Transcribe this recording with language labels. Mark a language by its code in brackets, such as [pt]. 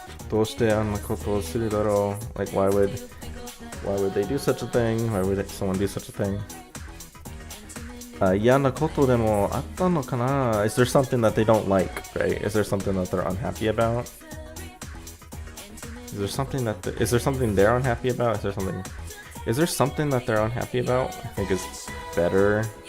[ja] どうしてあんなことをするだろう? [en] Like, why would they do such a thing? Why would someone do such a thing? [ja] 嫌なことでもあったのかな? [en] Is there something that they don't like, right? Is there something that they're unhappy about? Is there something they're unhappy about? Is there something that they're unhappy about? I think is better.